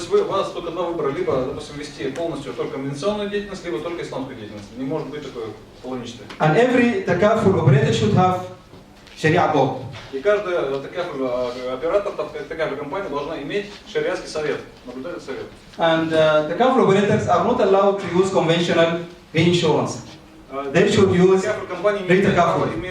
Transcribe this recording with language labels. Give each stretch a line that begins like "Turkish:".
Russian: То есть у вас только два выбора, либо, допустим, вести полностью только конвенционную деятельность, либо только исламскую деятельность. Не может быть такой полуничной.
English: And every takaful operator should have Sharia board.
Russian: И каждый оператор, такая же компания должна иметь шариатский совет, наблюдательный совет.
English: And takaful operators are not allowed to use conventional reinsurance. They should use ретакафул.